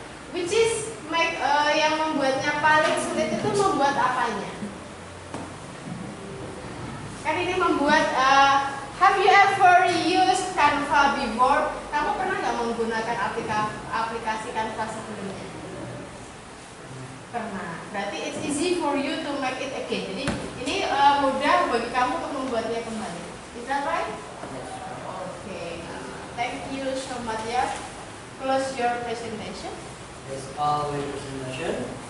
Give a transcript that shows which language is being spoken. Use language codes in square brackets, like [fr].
[en] Which is [id] yang membuatnya paling sulit itu membuat apanya? Kan ini membuat. [en] Have you ever used Canva before? [id] Kamu pernah nggak menggunakan aplikasi Canva sebelumnya? Pernah. Berarti [en] it's easy for you to make it again. [id] Jadi ini mudah bagi kamu untuk membuatnya kembali. [en] Is that right? Okay. Thank you so much ya. Close your presentation. That's all the presentation.